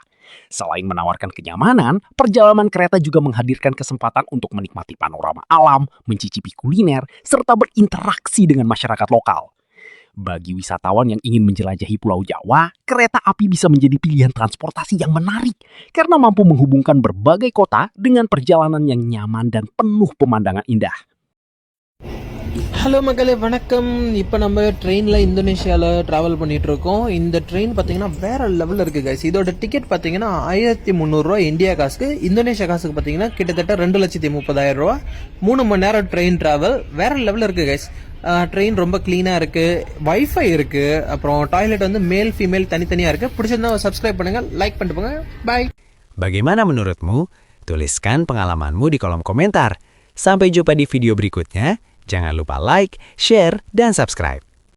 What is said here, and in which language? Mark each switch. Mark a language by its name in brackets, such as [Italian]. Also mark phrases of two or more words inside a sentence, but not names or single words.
[Indonesian] Selain menawarkan kenyamanan, perjalanan kereta juga menghadirkan kesempatan untuk menikmati panorama alam, mencicipi kuliner, serta berinteraksi dengan masyarakat lokal. Bagi wisatawan yang ingin menjelajahi Pulau Jawa, kereta api bisa menjadi pilihan transportasi yang menarik karena mampu menghubungkan berbagai kota dengan perjalanan yang nyaman dan penuh pemandangan indah. [Tamil] ஹலோ மக்களே வணக்கம். இப்போ நம்ம ட்ரெயினில் இந்தோனேஷியாவில் ட்ராவல் பண்ணிகிட்டு இருக்கோம். இந்த ட்ரெயின் பார்த்தீங்கன்னா வேறு லெவலில் இருக்குது கைஸ். இதோட டிக்கெட் பார்த்தீங்கன்னா 1300 இந்தியா காசுக்கு, இந்தோனேஷியா காசுக்கு பார்த்தீங்கன்னா கிட்டத்தட்ட 2,30,000 ரூபா. 3 மணி நேரம் [English] train travel [Tamil] வேறு லெவலில் இருக்குது கைஸ். ட்ரெயின் ரொம்ப க்ளீனாக இருக்குது, வைஃபை இருக்குது, அப்புறம் டாய்லெட் வந்து [English] male female [Tamil] தனித்தனியாக இருக்குது. பிடிச்சிருந்தா சப்ஸ்கிரைப் பண்ணுங்கள், லைக் பண்ணிட்டு போங்க. பாய். [Indonesian] Bagaimana menurutmu? Tuliskan pengalamanmu di kolom komentar. Sampai jumpa di video berikutnya. Jangan lupa [English] like, share, [Indonesian] dan subscribe.